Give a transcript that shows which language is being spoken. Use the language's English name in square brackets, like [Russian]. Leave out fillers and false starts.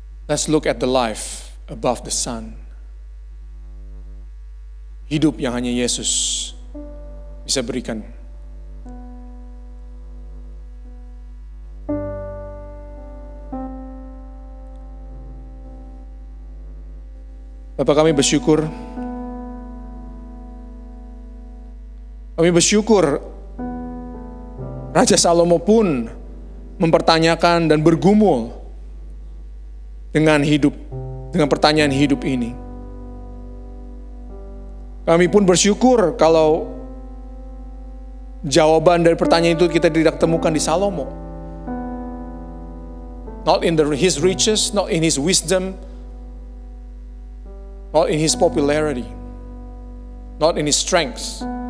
[English] Let's look at the life above the sun. [Indonesian] Hidup yang hanya Yesus bisa berikan. Bapak, kami bersyukur. Kami bersyukur Raja Salomo pun mempertanyakan dan bergumul dengan pertanyaan hidup ini. Kami pun bersyukur kalau jawaban dari pertanyaan itu kita tidak temukan di Salomo. [English] Not in his riches, not in his wisdom, not in his popularity, not in his strength.